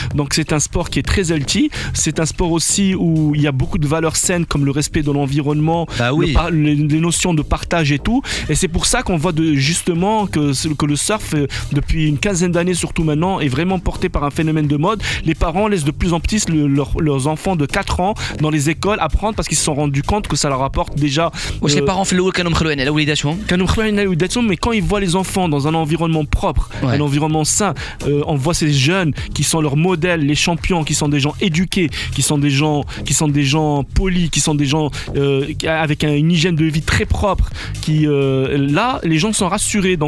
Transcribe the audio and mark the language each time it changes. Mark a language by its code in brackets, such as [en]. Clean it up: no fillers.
[fr] Donc c'est un sport qui est très healthy, c'est un sport aussi où il y a beaucoup de valeurs saines comme le respect de l'environnement, les notions de partage et tout, et c'est pour ça qu'on voit justement que le surf depuis une quinzaine d'années surtout maintenant est vraiment porté par un phénomène de mode. Les parents laissent de plus en plus leurs enfants de 4 ans dans les écoles apprendre parce qu'ils se sont rendus compte que ça leur apporte déjà les parents [ar] في الاول كانوا مخلوين على وليداتهم [fr] mais quand ils voient les enfants dans un environnement propre, un environnement sain, on voit ces jeunes qui sont leurs modèles, les champions, qui sont des gens éduqués, qui sont des gens polis, qui sont des gens avec une hygiène de vie très propre, là les gens sont rassurés.